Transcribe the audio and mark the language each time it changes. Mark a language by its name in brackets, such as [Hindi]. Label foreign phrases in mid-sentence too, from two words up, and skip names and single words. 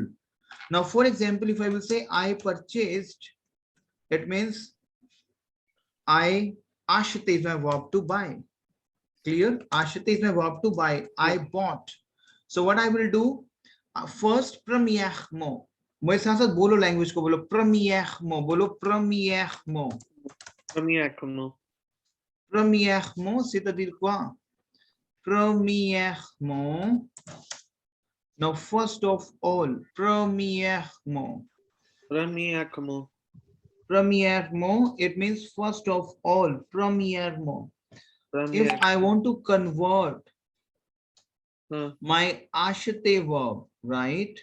[English] Now, for example, if I will say I purchased, it means I ashate is my verb to buy. Clear? Ashate is my verb to buy. Yeah. I bought. So what I will do? First, [French] premièrement. [Hindi] मेरे साथ साथ बोलो लैंग्वेज को बोलो premièrement. बोलो premièrement. [French] Premièrement. Premièrement, c'est-à-dire quoi? Premièrement. [English] Now, first of all, [French] premièrement. Premièrement. Premièrement, [English] it means first of all. Premièrement. If I [French] Premièrement. [English] want to convert Uh, my ashate verb, right?